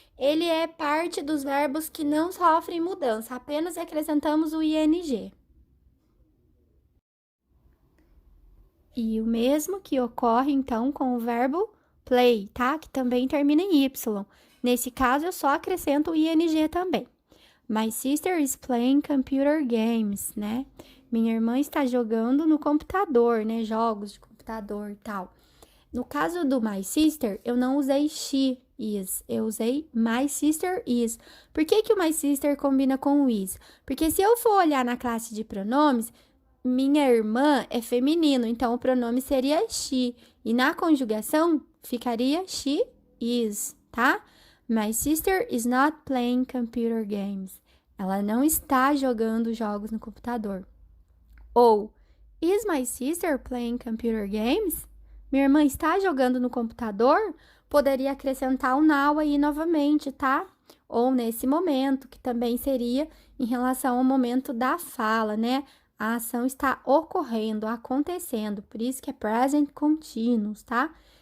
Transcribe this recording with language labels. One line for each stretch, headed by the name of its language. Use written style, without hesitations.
Portuguese: Ele é parte dos verbos que não sofrem mudança. Apenas acrescentamos o ing. E o mesmo que ocorre, então, com o verbo play, tá? Que também termina em Y. Nesse caso, eu só acrescento o ing também.
English: My sister is playing computer games,
Portuguese: né? Minha irmã está jogando no computador, né? Jogos de computador e tal. No caso do my sister, eu não usei she is, eu usei my sister is. Por que que o my sister combina com o is? Porque se eu for olhar na classe de pronomes, minha irmã é feminino, então o pronome seria she. E na conjugação, ficaria she is, tá?
English: My sister is not playing computer games.
Portuguese: Ela não está jogando jogos no computador. Ou,
English: is my sister playing computer games?
Portuguese: Minha irmã está jogando no computador? Poderia acrescentar o now aí novamente, tá? Ou nesse momento, que também seria em relação ao momento da fala, né? A ação está ocorrendo, acontecendo, por isso que é present continuous, tá?